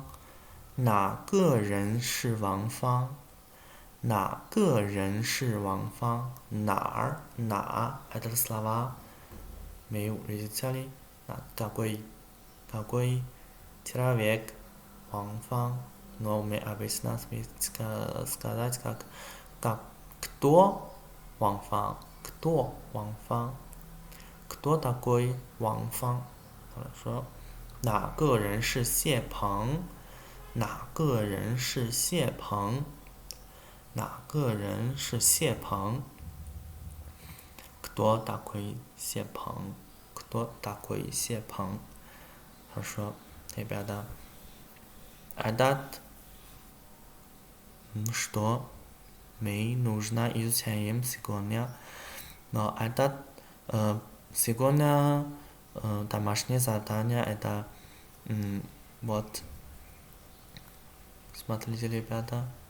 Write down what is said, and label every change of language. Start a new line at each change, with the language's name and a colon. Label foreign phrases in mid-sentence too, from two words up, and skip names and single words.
Chinese: 哪个人是王芳？哪个人是王芳？哪儿哪
Russian: это слова 没有 разделили какой человек 王芳 но мы обычно сказать как кто 王芳 кто 王芳 кто такой 王芳 хорошо
Chinese: 哪个人是谢鹏？哪个人是谢鹏？哪个人是谢鹏
Russian: кто такой 谢鹏 кто такой 谢鹏 хорошо ребята этот что мы нужно изучаем сегодня но этот сегодня домашнее задание это вот смотрите ребята